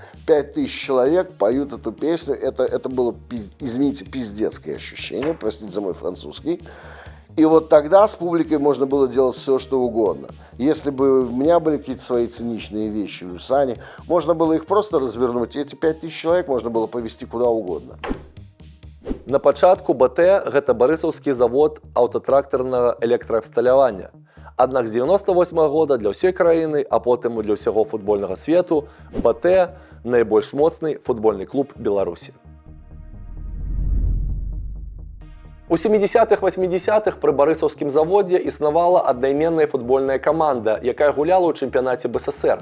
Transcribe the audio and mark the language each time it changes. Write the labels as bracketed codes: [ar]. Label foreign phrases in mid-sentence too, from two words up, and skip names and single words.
[ru] 5000 человек поют эту песню, это было, извините, пиздецкое ощущение, простите за мой французский. И вот тогда с публикой можно было делать все, что угодно. Если бы у меня были какие-то свои циничные вещи, у Сани, можно было их просто развернуть, и эти 5000 человек можно было повезти куда угодно. [be] На пачатку БТ гэта барысаўскі завод аўтатрактарнага электраабсталявання. Аднак з 98 года для ўсёй краіны, а потым і для ўсяго футбольнага свету, БТ найбольш моцны футбольны клуб Беларусі. У 70-х-80-х пры барысаўскім заводзе існавала аднайменная футбольная каманда, якая гуляла ў чэмпіянаце БССР.